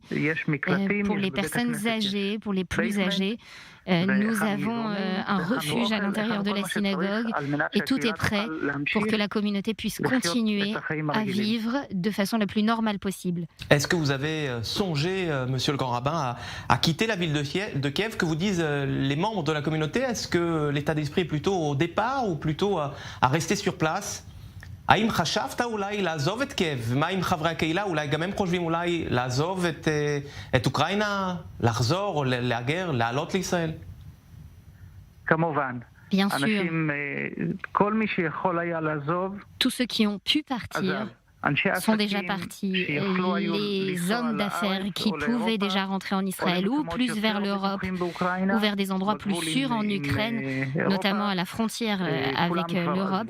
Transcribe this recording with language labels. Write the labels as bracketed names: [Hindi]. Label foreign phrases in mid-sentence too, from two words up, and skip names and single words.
[French] Pour les personnes âgées, pour les plus âgés, nous avons un refuge à l'intérieur de la synagogue et tout est prêt pour que la communauté puisse continuer à vivre de façon la plus normale possible. Est-ce que vous avez songé, monsieur le grand rabbin, à quitter la ville de Kiev? Que vous disent les membres de la communauté? Est-ce que l'état d'esprit est plutôt au départ ou plutôt à rester sur place? [Hebrew] האם חשבת אולי לעזוב את קייב? מה עם חברי הקהילה? אולי גם הם חושבים אולי לעזוב את אוקראינה, לחזור או להגר, לעלות לישראל? כמובן. [French] Bien sûr. Tous ceux qui ont pu partir sont déjà partis. Les hommes d'affaires qui pouvaient déjà rentrer en Israël ou plus vers l'Europe ou vers des endroits plus sûrs en Ukraine, notamment à la frontière avec l'Europe.